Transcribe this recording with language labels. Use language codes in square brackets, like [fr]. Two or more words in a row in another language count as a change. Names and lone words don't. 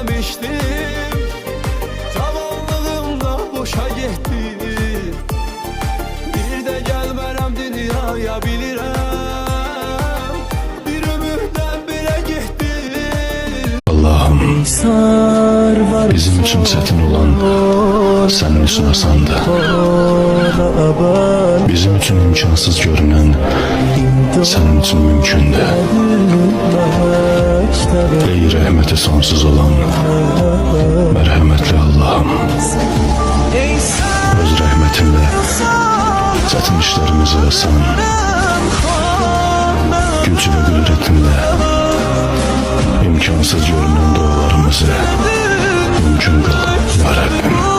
[tr] geçtim, zavallığımda boşa gitti. [az] Bir de gelmerəm dünyaya bilirəm, bir ömürdən belə getdi. [tr] Allah'ım, bizim için çetin olan senin için asandı. Bizim için imkansız görünen senin için mümkündü. Ey rahmeti sonsuz olan merhametli Allah'ım, öz rahmetinle çetin işlerimizi asan, güç ve kudretinle imkansız görünen dualarımızı mümkün kıl ya Rabbim.